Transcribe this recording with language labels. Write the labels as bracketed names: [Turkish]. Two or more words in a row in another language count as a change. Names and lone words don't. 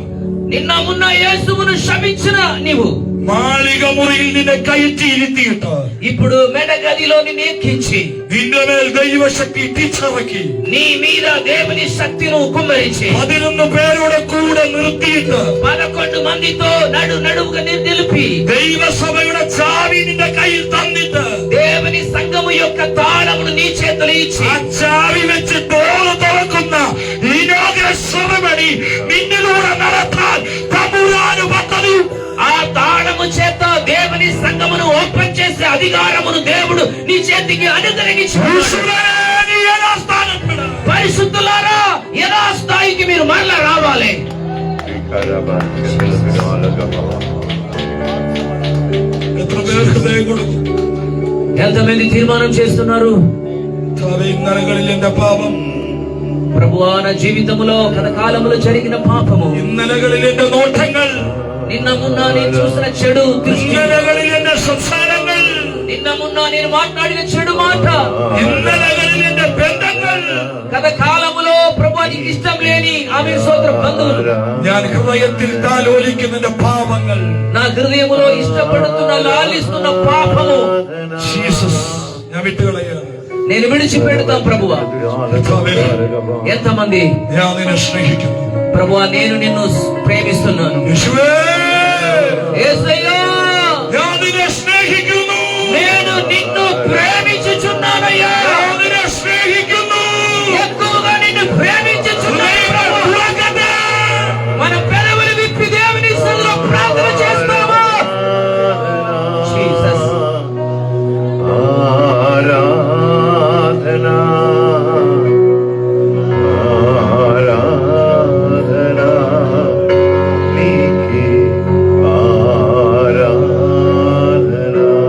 [Telugu] నిన్న మొన్న యేసువును శపించిన నీవు [Malayalam] മാളിക മുറിയിൽ നിന്നെ കയറ്റിയിരുത്തിയിട്ട് [Telugu] ఇప్పుడు మెడగదిలో నిన్ను ఎక్కించి [Malayalam] നിന്റെ മേൽ ദൈവശക്തി തിരിച്ചിറക്കി [Telugu] నీ మీద దేవుని శక్తిని కుమ్మరించి [Malayalam] 11 പേരുടെ കൂടെ നിർത്തിയിട്ട് [Telugu] 11 మందితో నడువుగా నిలిపి [Malayalam] ദൈവസഭയുടെ ചാവി നിന്റെ കയ്യിൽ തന്നിട്ട് [Telugu] దేవుని సంఘము యొక్క తాళమును నీ చేతిలో ఇచ్చి [Malayalam] ആ ചാവി വെച്ച് ഡോറ് തുറക്കുന്ന [English] inaugural ceremony [Malayalam] നിന്നിലൂടെ നടത്താൻ തമ്പുരാന് പദ്ധതി. [Telugu] ఆ తాళము చేత దేవుని సంఘమును ఓపెన్ చేసే అధికారమును దేవుడు నీ చేతికి అనుగ్రహించాడు. పరిశుద్ధులారా యథాస్థాయికి మీరు మరలా రావాలి. [Malayalam] എത്ര പേർ ഹൃദയം കൊടുക്കും? [Telugu] ఎంతమంది తీర్మానం చేస్తున్నారు? [Malayalam] ഇന്നലകളിൽ എന്റെ പാപം, [Telugu] ప్రభువా నా జీవితములో గత కాలములో జరిగిన పాపము, [Malayalam] ഇന്നലകളിൽ എന്റെ നോട്ടങ്ങൾ, [Telugu] నిన్న మొన్న నేను చూసిన చెడు దృష్టి, [Malayalam] ഇന്നലകളിൽ എന്റെ സംസാരങ്ങൾ, [Telugu] నిన్న మొన్న నేను మాట్లాడిన చెడు మాట, [Malayalam] ഇന്നലകളിൽ എന്റെ ബന്ധങ്ങൾ, [Telugu] గత కాలములో ప్రభువా నీకు ఇష్టం లేని ఆమె సోదర బంధువులు, [Malayalam] ഞാൻ ഹൃദയത്തിൽ താലോലിക്കുന്ന എന്റെ പാപങ്ങൾ, [Telugu] నా హృదయములో ఇష్టపడుతున్న లాలిస్తున్న పాపము [Malayalam] ജീസസ് ഞാൻ വിട്ടുകളയാണ്. [Telugu] నేను విడిచిపెడతాం ప్రభువా. ఎంతమంది [Malayalam] ഞാൻ നിന്നെ സ്നേഹിക്കുന്നു [Telugu] ప్రభువా నేను నిన్ను ప్రేమిస్తున్నాను. [Malayalam] യേശുവേ, [Telugu] యేసయ్యా [Malayalam] ഞാൻ നിന്നെ സ്നേഹിക്കുന്നു. [Telugu] నేను నిన్ను ప్రేమించుచున్నానయ్యా. [Malayalam] ഞാൻ നിന്നെ സ്നേഹിക്കുന്നു. [Telugu] ఎక్కువగా నిన్ను ప్రేమించుచున్నాను ప్రభువా. [Malayalam] തുറക്കട്ടെ. [Telugu] మన పెదవులు విప్పి దేవుని సన్నిధిలో ప్రార్థన చేస్తాము. జీసస్ ఆరాధనా ఆరాధనా నీకే ఆరాధనా.